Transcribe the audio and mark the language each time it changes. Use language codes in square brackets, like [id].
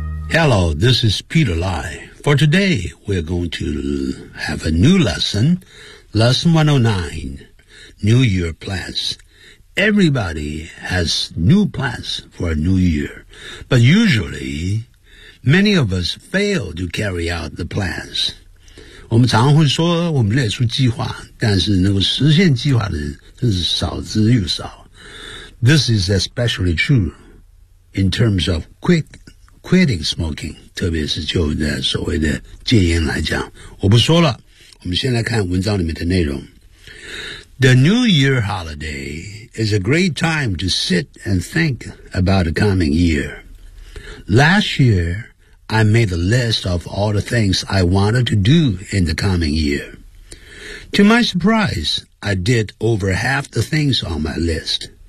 [en] Hello, this is Peter Lai. For today, we're going to have a new lesson, lesson 109, New Year plans. Everybody has new plans for a new year, but usually... Many of us fail to carry out the plans. [zh] 我们常会说我们列出计划，但是能够实现计划的人真是少之又少。 [en] This is especially true in terms of quitting smoking, [zh] 特别是就的所谓的戒烟来讲。我不说了，我们先来看文章里面的内容。 [en] The New Year holiday is a great time to sit and think about the coming year. Last year, I made a list of all the things I wanted to do in the coming year. To my surprise, I did over half the things on my list.